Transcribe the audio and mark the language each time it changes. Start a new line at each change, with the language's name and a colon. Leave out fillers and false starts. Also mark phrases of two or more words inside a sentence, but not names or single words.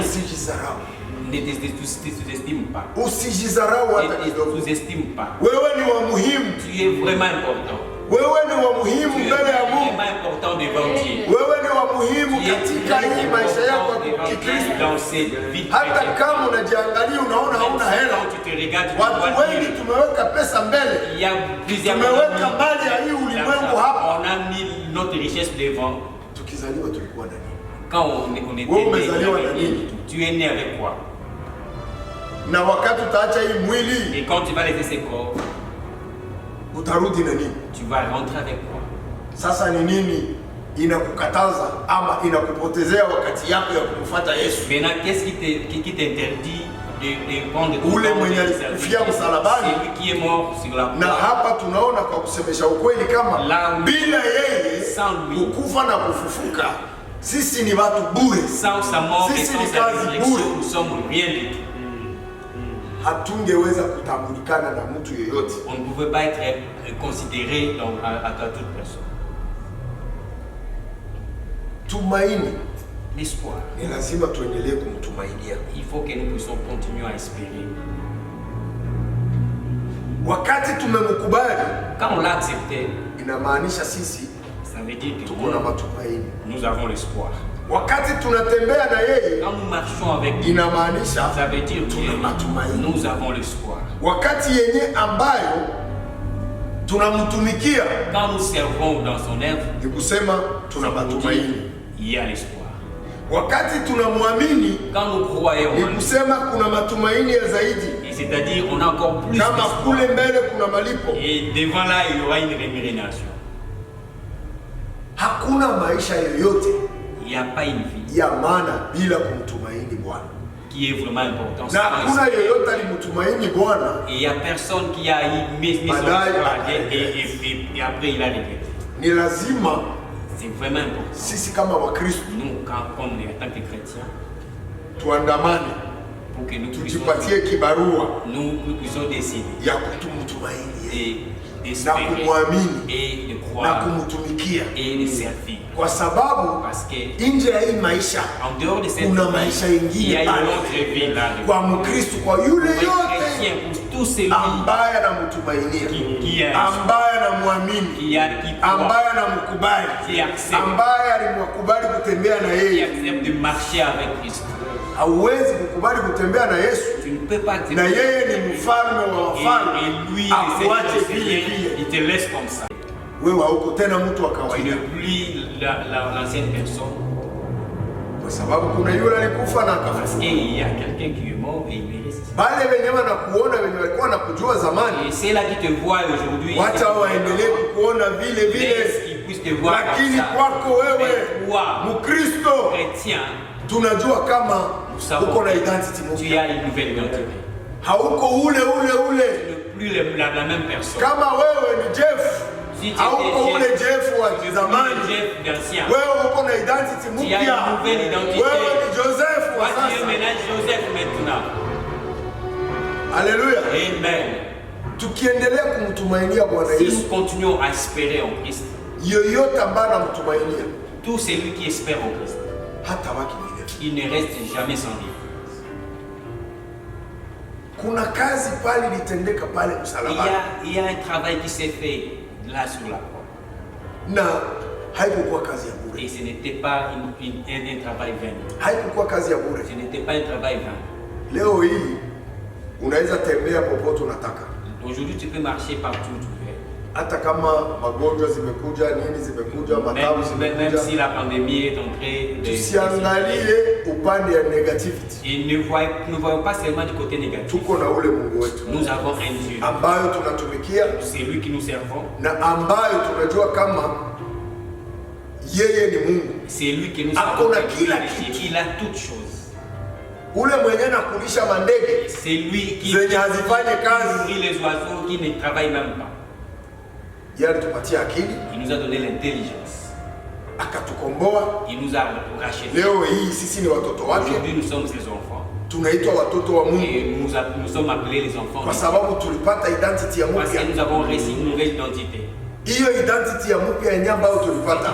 Swahili: usijizarau.
French: ne te sous-estime pas.
Swahili: Usijizarau hata
French: Ne
Swahili: kidogo.
French: te sous-estime pas.
Swahili: Wewe ni wa muhimu.
French: Tu es vraiment important.
Swahili: Wewe ni wa muhimu
French: Tu es
Swahili: mbele ya Mungu.
French: vraiment important devant Dieu.
Swahili: Wewe ni wa muhimu
French: Tu es
Swahili: katika hii maisha yako ya
French: devant Dieu
Swahili: Kikristo.
French: dans cette vie
Swahili: Hata
French: chrétienne.
Swahili: kama unajiangalia unaona hauna hela.
French: Quand tu te regardes, tu
Swahili: Watu
French: vois
Swahili: wengi
French: Dieu.
Swahili: tumeweka pesa mbele.
French: Il y a plusieurs
Swahili: Tumeweka mali ya hii ulimwengu hapa.
French: on a mis notre richesse devant.
Swahili: Tukizaliwa tulikuwa na nini?
French: Quand on était
Swahili: Wewe
French: né,
Swahili: umezaliwa na nini?
French: tu es né avec quoi?
Swahili: Na wakati utaacha hii mwili
French: Et quand tu vas laisser ce corps,
Swahili: utarudi na nini?
French: tu vas rentrer avec quoi?
Swahili: Sasa ni nini inakukataza ama inakupotezea wakati yako ya kumfuata Yesu?
French: Maintenant, qu'est-ce qui t'interdit de prendre ton
Swahili: Ule
French: temps
Swahili: mwenye
French: de
Swahili: alikufia
French: service?
Swahili: msalabani.
French: C'est lui qui est mort sur la
Swahili: Na
French: croix.
Swahili: hapa tunaona kwa kusemesha ukweli kama
French: La-
Swahili: bila yeye
French: Sans lui.
Swahili: kukufa na kufufuka sisi ni watu bure.
French: Sans sa mort et
Swahili: Sisi
French: sans
Swahili: ni
French: sa
Swahili: kazi
French: résurrection,
Swahili: bure.
French: nous sommes rien du tout.
Swahili: Hatungeweza kutambulikana na mtu yeyote.
French: On ne pouvait pas être considéré à toute personne.
Swahili: Tumaini
French: L'espoir.
Swahili: ni lazima tuendelee kumtumainia.
French: Il faut que nous puissions continuer à espérer.
Swahili: Wakati tumemkubali
French: Quand on l'a accepté,
Swahili: inamaanisha sisi
French: ça veut dire que
Swahili: tuko na matumaini.
French: nous avons l'espoir.
Swahili: Wakati tunatembea na yeye
French: Quand nous marchons avec lui,
Swahili: inamaanisha
French: ça veut dire
Swahili: tuna matumaini.
French: que nous avons l'espoir.
Swahili: Wakati yenye ambayo tunamtumikia
French: Quand nous servons dans son œuvre,
Swahili: ni kusema tuna
French: ça veut dire
Swahili: matumaini.
French: il y a l'espoir.
Swahili: Wakati tunamwamini
French: Quand nous croyons
Swahili: ni
French: en lui,
Swahili: kusema kuna matumaini ya zaidi.
French: et c'est-à-dire on a encore plus
Swahili: Kama
French: d'espoir.
Swahili: kule mbele kuna malipo.
French: Et devant là, il y aura une rémunération.
Swahili: Hakuna maisha yoyote
French: Il n'y a pas une vie
Swahili: ya maana bila kumtumaini Bwana.
French: qui est vraiment importante.
Swahili: Na hakuna yoyote alimtumaini Bwana
French: Et il n'y a personne qui a mis son
Swahili: Baadaye,
French: espoir et après il a regretté.
Swahili: ni lazima
French: C'est vraiment important.
Swahili: sisi kama Wakristo
French: Nous, quand on est en tant que chrétiens,
Swahili: tuandamane,
French: pour que nous puissions,
Swahili: tujipatie kibarua
French: nous puissions décider
Swahili: ya kutumtumaini yeye na
French: d'espérer
Swahili: kumwamini
French: et de
Swahili: na
French: croire
Swahili: kumtumikia,
French: et de servir.
Swahili: kwa sababu
French: Parce que
Swahili: nje ya hii maisha
French: en dehors de cette
Swahili: kuna
French: vie,
Swahili: maisha
French: il y
Swahili: ingine
French: a une
Swahili: pale
French: autre vie là.
Swahili: kwa Mkristo, kwa yule
French: Pour un
Swahili: yote
French: chrétien, pour tous celui
Swahili: ambaye anamtumainia,
French: qui a
Swahili: ambaye anamwamini,
French: qui croit,
Swahili: ambaye anamkubali,
French: qui accepte,
Swahili: ambaye alimwakubali kutembea na
French: qui
Swahili: yeye.
French: accepte de marcher avec Christ.
Swahili: Hauwezi kukubali kutembea na Yesu
French: Tu ne peux pas accepter.
Swahili: na yeye ni mfalme wa wafalme,
French: Et lui,
Swahili: akuache
French: le
Swahili: vile
French: Seigneur,
Swahili: vile.
French: il te laisse comme ça.
Swahili: Wewe hauko tena mtu wa
French: Tu
Swahili: kawaida,
French: n'es plus l'ancienne personne.
Swahili: kwa sababu kuna yule alikufa na
French: Parce
Swahili: akafufuka.
French: qu'il y a quelqu'un qui est mort et il est resté.
Swahili: Wale wenye wanakuona wenye walikuwa nakujua zamani,
French: Et c'est là qui te voit aujourd'hui.
Swahili: wacha waendelee kukuona vile
French: Laisse
Swahili: vile,
French: qu'ils puissent te voir
Swahili: lakini
French: comme ça.
Swahili: kwako wewe
French: Mais toi,
Swahili: Mkristo,
French: chrétien,
Swahili: tunajua kama
French: nous savons
Swahili: uko na
French: que identity tu
Swahili: mpya,
French: as une nouvelle identité.
Swahili: hauko ule
French: Tu n'es plus la même personne.
Swahili: kama wewe ni Jeff,
French: Si tu
Swahili: hauko
French: étais
Swahili: ule Jeff wa
French: Tu n'es plus
Swahili: zamani.
French: le Jeff d'ancien.
Swahili: Wewe uko na identity
French: Tu as
Swahili: mpya,
French: une nouvelle identité.
Swahili: wewe ni Joseph wa
French: Toi, tu es
Swahili: sasa.
French: maintenant Joseph maintenant.
Swahili: Haleluya!
French: Amen.
Swahili: Tukiendelea kumtumainia Bwana
French: Si
Swahili: Yesu,
French: nous continuons à espérer en Christ,
Swahili: yoyote ambaye anamtumainia
French: tout celui qui espère en Christ,
Swahili: hata waki vile.
French: il ne reste jamais sans vie.
Swahili: Kuna kazi pale litendeka pale msalabani,
French: Il y a un travail qui s'est fait là sur la croix.
Swahili: na haikukuwa kazi ya bure,
French: Et ce n'était pas un travail vain.
Swahili: haikukuwa kazi ya bure.
French: Ce n'était pas un travail vain.
Swahili: Leo hii unaweza tembea popote unataka,
French: Aujourd'hui, tu peux marcher partout où tu veux.
Swahili: hata kama magonjwa zimekuja, nini zimekuja, matabu
French: Même
Swahili: zimekuja.
French: si la pandémie est entrée,
Swahili: Tusiangalie upande ya negativity,
French: et ne voyons pas seulement du côté négatif.
Swahili: tuko na ule Mungu wetu
French: Nous avons un Dieu.
Swahili: ambayo tunatumikia
French: C'est lui qui nous servons.
Swahili: na ambayo tunajua kama yeye ni Mungu.
French: C'est lui qui nous
Swahili: Hakuna
French: servons.
Swahili: kila kitu.
French: Il a toutes choses.
Swahili: ule mwenye anakulisha mandege
French: C'est lui qui
Swahili: zenye hazifanye kazi.
French: nourrit les oiseaux qui ne travaillent même pas.
Swahili: Yeye alitupatia akili,
French: Il nous a donné l'intelligence.
Swahili: akatukomboa.
French: Il nous a rachetés.
Swahili: Leo hii sisi ni watoto wake,
French: Aujourd'hui, nous sommes ses enfants.
Swahili: tunaitwa watoto wa Mungu
French: Et nous sommes appelés les enfants
Swahili: kwa
French: de Dieu.
Swahili: sababu tulipata identity ya
French: Parce que nous
Swahili: mpya.
French: avons reçu une nouvelle identité.
Swahili: Hiyo identity ya mpya yenye ambayo tulipata,